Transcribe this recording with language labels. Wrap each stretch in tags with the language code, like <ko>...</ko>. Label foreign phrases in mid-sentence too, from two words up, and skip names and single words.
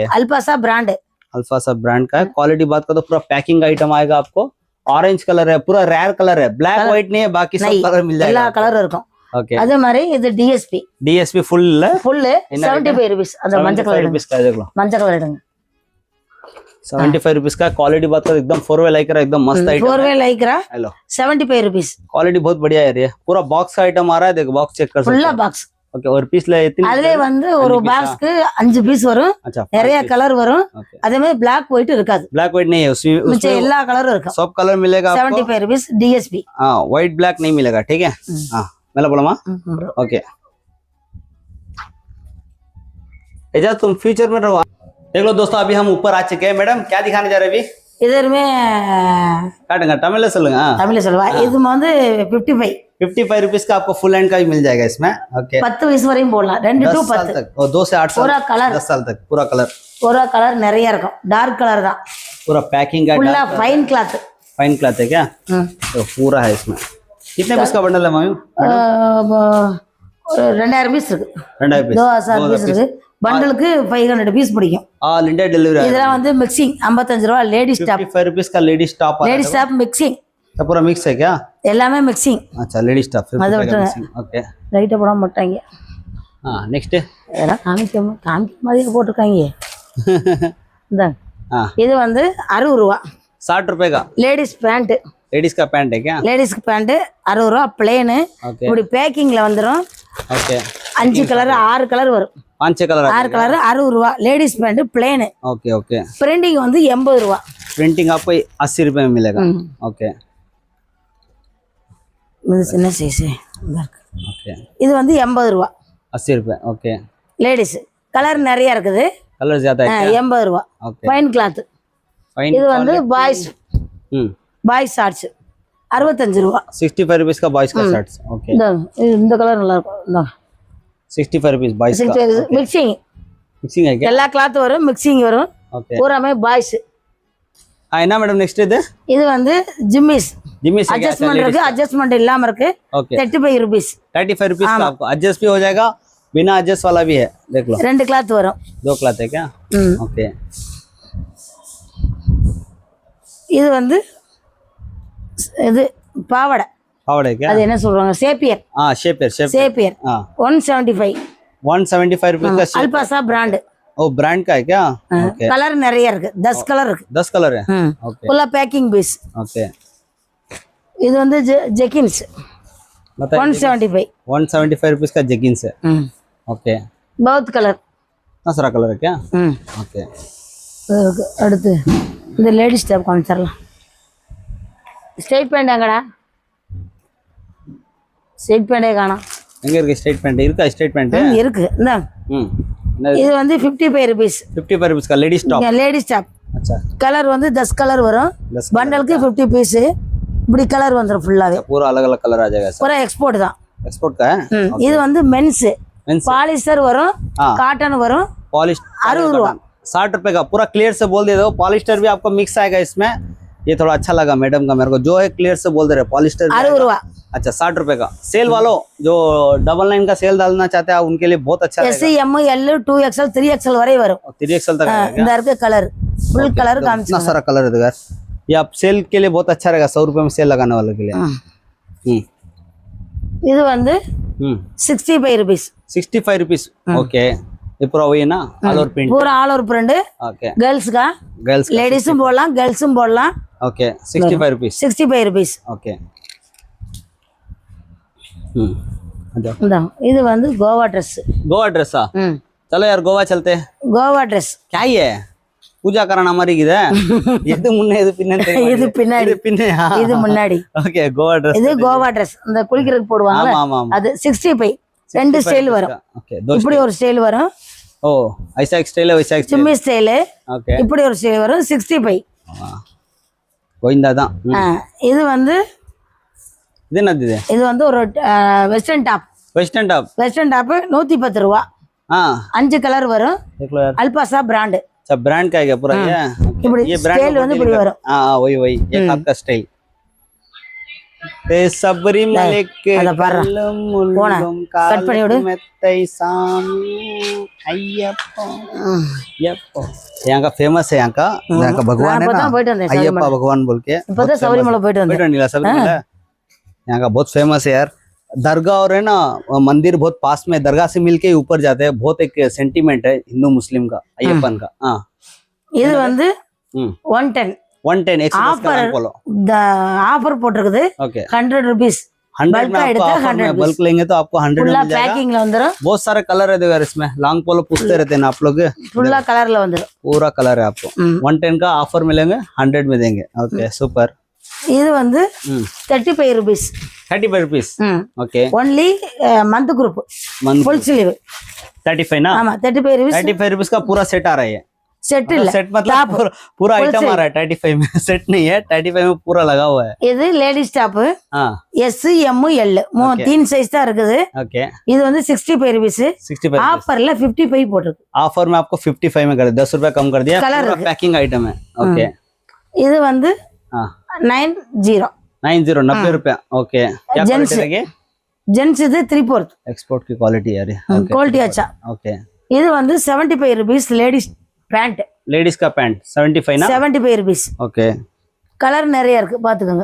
<hi>अल्पासा ब्रांड, अल्फासा ब्रांड का है. क्वालिटी बात का तो पूरा</hi> <en>packing item</en> <hi>आएगा आपको.</hi> <en>orange colour</en> <hi>है, पूरा</hi> <en>rare colour</en> <hi>है,</hi> <en>black white</en> <hi>नहीं है, बाकी सब कलर मिल जाएगा.</hi> <ta>எல்லா கலர் இருக்கும்.</ta> <hi>ओके.</hi> <ta>அதே மாதிரி இது DSP</ta> <hi>फुल 75 रुपीस.</hi> <ta>அந்த மஞ்சள் கலர்</ta> <hi>रुपीस का देख लो,</hi> <ta>மஞ்சள் கலர் எடுங்க.</ta> <hi>75 रुपीस का. क्वालिटी बात करो एकदम</hi> <en>4-way Lycra,</en> <hi>एकदम मस्त आइटम.</hi> <en>4-way Lycra</en> <hi>हेलो 75 रुपीस. क्वालिटी बहुत बढ़िया है. ये पूरा बॉक्स का आइटम आ रहा है, देखो</hi> <en>box check</en> <hi>कर सकते फुल्ला हो. बॉक्स. ओके. और पीस ले इतनी</hi> <ta>அதுல வந்து ஒரு பாக்ஸ்க்கு 5 பீஸ் வரும்.</ta> <hi>अच्छा.</hi> <ta>நிறைய கலர் வரும். அதே மாதிரி</ta> <en>Black white</en> <ta>இருக்காது.</ta> <en>black white</en> <hi>नहीं है</hi> <ta>उसमें எல்லா கலரும் இருக்கும்.</ta> <hi>सब कलर मिलेगा आपको. 75 रुपीस DSP. हां</hi> <en>white black</en> <hi>नहीं मिलेगा, ठीक है. हां मेला बोला मां. ओके. एजा तुम फ्यूचर में रहो. देख लो दोस्तों, अभी हम ऊपर आ चुके हैं. मैडम क्या दिखाने जा रहे हैं अभी? इधर में काटूंगा, तमिल சொல்லுங்க.</hi> <ta>तमिल சொல்லுவா. இது வந்து</ta> <hi>55 रुपीस का आपको</hi> <en>full hand</en> <hi>का भी मिल जाएगा इसमें. ओके.</hi> <ta>10 वयस வரையும் போடலாம். 2 to 10</ta> <hi>तक और 2 से 8 साल पूरा कलर, 10 साल तक पूरा कलर</hi> <ta>நிறைய இருக்கும்.</ta> <en>dark colour</en> <ta>தான்.</ta> <hi>पूरा पैकिंग का पूरा</hi> <en>fine cloth. fine cloth</en> <hi>है क्या? तो पूरा है इसमें. कितने पीस का बंडल है मामी?</hi> <ta>2000 पीस இருக்கு.</ta> <hi>2000 पीस</hi> <ta>2000 पीस இருக்கு. बंडலுக்கு 500 पीस பிடிக்கும்.</ta> <en>All India delivery.</en> <ta>இதெல்லாம் வந்து மிக்சிங் 55 ரூபாய்.</ta> <en>ladies top</en> <hi>55 रुपीस का</hi> <en>ladies top. ladies top mixing</en> <hi>तो पूरा मिक्स है क्या?</hi> <ta>எல்லாமே மிக்சிங்.</ta> <hi>अच्छा</hi> <en>ladies top</en> <hi>55 का मिक्सिंग. ओके.</hi> <ta>ரைட்டா போட மாட்டாங்க.</ta> <hi>हां नेक्स्ट</hi> <ta>இதெல்லாம் காமிக்க மாதிரி போட்டுருக்காங்க. இந்த இது வந்து 60 ரூபாய்.</ta> <hi>60 रुपए का</hi> <en>ladies pant.</en> <hi>लेडीज का पैंट है क्या? लेडीज का पैंट</hi> <ta>60 ரூபாய் प्लेन. இப்படி பேக்கிங்ல வந்துரும்.</ta> <hi>ओके.</hi> <ta>5 கலர் 6 கலர் வரும்.</ta> <hi>5 कलर</hi> <en>6 कलर 60 ரூபாய். ladies pant plain. okay okay.</en> <ta>प्रिंटिंग வந்து 80 ரூபாய்.</ta> <hi>प्रिंटिंग आपको 80 रुपए में मिलेगा. ओके.</hi> <ta>இது சின்ன சைஸ்.</ta> <hi>ओके.</hi> <ta>இது வந்து 80 ரூபாய்.</ta> <hi>80 रुपए. ओके.</hi> <ta>लेडीज கலர் நிறைய இருக்குது.</ta> <hi>कलर ज्यादा है क्या?</hi> <ta>80 ரூபாய்.</ta> <hi>ओके.</hi> <en>fine cloth.</en> <ta>இது வந்து</ta> <en>boys boys shorts</en> <ta>65 ரூபாய்.</ta> <hi>65 रुपीस का बॉयज का शर्ट्स. ओके.</hi> <ta>இந்த கலர் நல்லா இருக்கும். இந்த</ta> <hi>65 रुपीस बॉयज का. मिक्सिंग मिक्सिंग है क्या?</hi> <ta>எல்லா கிளாத் வரும், மிக்சிங் வரும்.</ta> <hi>ओके.</hi> <ta>பூராமே பாய்ஸ். என்ன</ta> <en>madam next</en> <ta>இது வந்து ஜிம்மிஸ்.</ta> <hi>जिमिस</hi> <ta>एडजस्टमेंट இருக்கு, अडजस्टमेंट இல்லாம இருக்கு.</ta> <hi>ओके. 35 रुपीस. 35 रुपीस का आपको एडजस्ट भी हो जाएगा, बिना एडजस्ट वाला भी है. देख लो</hi> <ta>ரெண்டு கிளாத் வரும்.</ta> <hi>2 क्लॉथ है क्या? ओके.</hi> <ta>இது வந்து இது பாவாடை.</ta> <hi>பாவாடை क्या?</hi> <ta>அது என்ன சொல்றாங்க? சேப்பியர்.</ta> <hi>हां शेपियर.</hi> <ta>சேப்பியர் 175.</ta> <hi>175 रुपीस का शेप. अल्पासा ब्रांड. ओ ब्रांड का है क्या? ओके.</hi> <ta>कलर நிறைய இருக்கு. 10 கலர் இருக்கு.</ta> <hi>10 कलर है. ओके.</hi> <en>full packing piece.</en> <hi>ओके.</hi> <ta>இது வந்து ஜெகின்ஸ் 175.</ta> <hi>175 रुपीस का जेगिंस है. ओके. बहुत कलर. इतना सारा कलर है क्या? ओके.</hi> <ta>அடுத்து இந்த</ta> <en>ladies top</en> <ta>காமிச்சறலாம்.</ta> <en>straight pant</en> <ta>எங்கடா? ஸ்ட்ரைட் பேண்டே காணோம். எங்க இருக்கு</ta> <en>straight pant?</en> <ta>இருக்கா</ta> <en>straight pant?</en> <ta>இருக்கு. இந்த இது வந்து 55 रुपीस.</ta> <hi>55 रुपीस का</hi> <en>ladies top. ladies top.</en> <hi>अच्छा. कलर வந்து 10 कलर வரும். बंडल के 50 पीस.</hi> <ta>இப்படி கலர் வந்துரும் ஃபுல்லாவே.</ta> <hi>पूरा अलग-अलग कलर आ जाएगा.</hi> <ta>पूरा एक्सपोर्ट தான்.</ta> <hi>एक्सपोर्ट का है.</hi> <ta>இது வந்து मेंस. पॉलिस्टर वரும், कॉटन वரும்.</ta> <hi>पॉलिश 60 रुपए. 60 रुपए का पूरा क्लियर से बोल दे दो. पॉलिस्टर भी आपको मिक्स आएगा इसमें. ये थोड़ा अच्छा लगा मैडम का मेरे को, जो है क्लियर से बोल दे रहे पॉलिस्टर</hi> <ta>60 ரூபா.</ta> <hi>अच्छा 60 रुपए का। सेल वालों जो 99 का सेल डालना चाहते हैं उनके लिए बहुत अच्छा</hi> <en>S M L 2XL 3XL</en> <ta>வரை வரும்.</ta> <hi>3XL तक आएगा।</hi> <ta>இந்த இருக்க</ta> <en>colour full colour</en> <hi>इतना</hi> <ta>காமிச்சு.</ta> <hi>सारा कलर है यार, ये आप सेल के लिए बहुत अच्छा रहेगा, 100 रुपए में सेल लगाने वाले के लिए।</hi> <ta>இது வந்து 65 rupees.</ta> <hi>65 रुपीस। ओके, ये पूरा वही है ना,</hi> <en>all over print</en> <hi>पूरा</hi> <en>all over print.</en> <hi>ओके, गर्ल्स का गर्ल्स</hi> <ta>लेडीஸும் போடலாம் गर्ल्सும் போடலாம்.</ta> <hi>ओके 65 रुपीस। 65 rupees. ओके</hi> <ta>இந்த இது வந்து கோவா Dress.</ta> <hi>गोवा ड्रेस चलो यार गोवा चलते हैं।</hi> <ta>கோவா Dress.</ta> <hi>क्या ही है, पूजा कराना हमारी किधर</hi> <ta>எது முன்னே எது பின்னே தெரியும், இது பின்னாடி, பின்னே இது முன்னாடி. ஓகே கோவா Dress, இது கோவா Dress. அந்த குளிக்கிறதுக்கு போடுவாங்க ஆமா ஆமா, அது 65. ரெண்டு ஸ்டைல் வரும்.</ta> <hi>ओके दो</hi> <ta>இப்படி ஒரு ஸ்டைல் வரும்.</ta> <hi>ओ ऐसा एक स्टाइल है वैसा एक स्टाइल।</hi> <ta>சிம்மி ஸ்டைல்.</ta> <hi>ओके</hi> <ta>இப்படி ஒரு ஸ்டைல் வரும் 65. கோயிந்தா தான்। இது வந்து இது என்னது இது? இது வந்து ஒரு</ta> <en>western top. western top. western top</en> <ta>110 ரூபா.</ta> <hi>हां</hi> <ta>5 கலர் வரும்.</ta> <hi>देख लो यार,</hi> <ta>அல்பாசா பிராண்ட்.</ta> <hi>अच्छा ब्रांड का है क्या पूरा ये?</hi> <ta>இப்படி</ta> <hi>ये ब्रांड</hi> <ta>ஸ்டைல் வந்து இப்படி வரும்.</ta> <hi>हां वही वही ये आपका स्टाइल। ते सबरीमले के</hi> <ta>அத பாரு. போனா கட் பண்ணி விடு. மெத்தை சாமி ஐயப்பா ஐயப்பா</ta> <hi>यहाँ का फेमस है, यहाँ का भगवान है ना अयप्पा भगवान बोल के।</hi> <ta>இப்பதான் சபரிமலை போயிட்டு வந்தேன்.</ta> <hi>सबरीमला यहाँ का बहुत फेमस है यार। दरगाह और है ना मंदिर बहुत पास में, दरगाह से मिलके ऊपर जाते हैं, बहुत एक सेंटीमेंट है हिंदू मुस्लिम का अयप्पन का। हाँ</hi> <ta>இது வந்து 110 110 ஆஃபர். இந்த ஆஃபர் போட்டுருக்குது.</ta> <hi>ओके 100 rupees. 100 में आपको ऑफर में बल्क लेंगे तो आपको 100 में</hi> <ta>ஃபுல்லா</ta> <hi>मिल जाएगा।</hi> <ta>பேக்கிங்ல வந்துரும்.</ta> <hi>बहुत सारे कलर है यार इसमें,</hi> <en>long polo</en> <hi>पूछते रहते हैं ना आप लोग,</hi> <ta>ஃபுல்லா கலர்ல வந்துரும்.</ta> <hi>पूरा कलर है आपको। 110 का ऑफर मिलेंगे, 100 में देंगे।</hi> <en>okay super.</en> <ta>இது வந்து 35 rupees.</ta> <hi>35 रुपीस। ओके</hi> <en>only month group full sleeve</en> <hi>35 ना?</hi> <ta>ஆமா 35 rupees.</ta> <hi>35 रुपीस का पूरा सेट आ रहा है।</hi> <ta>செட் இல்ல,</ta> <hi>सेट मतलब पूरा आइटम आ रहा है 35 में, सेट नहीं है 35 में पूरा लगा हुआ है।</hi> <ta>இது லேடிஸ் டாப்</ta> <hi>हाँ</hi> <en>S M L</en> <ta>3 சைஸ் தான் இருக்குது.</ta> <hi>ओके</hi> <ta>இது வந்து 65 rupees. 65 ஆஃபர்ல 55 போட்டுருக்கு.</ta> <hi>ऑफर में आपको 55 में कर दिया, 10 रुपए कम कर दिया, पूरा</hi> <en>packing item</en> <hi>है। ओके</hi> <ta>இது வந்து</ta> <hi>हाँ 90 90 रुपया। ओके क्या क्वालिटी रहेगी?</hi> <ta>जेंट्स இது 3/4</ta> <hi>एक्सपोर्ट की क्वालिटी यार, क्वालिटी अच्छा। ओके</hi> <ta>இது வந்து 75 rupees</ta> <en>ladies pant.</en> <hi>लेडीज का पैंट 75 ना?</hi> <ta>75 rupees.</ta> <hi>ओके</hi> <ta>கலர் நிறைய இருக்கு பாத்துக்கோங்க.</ta>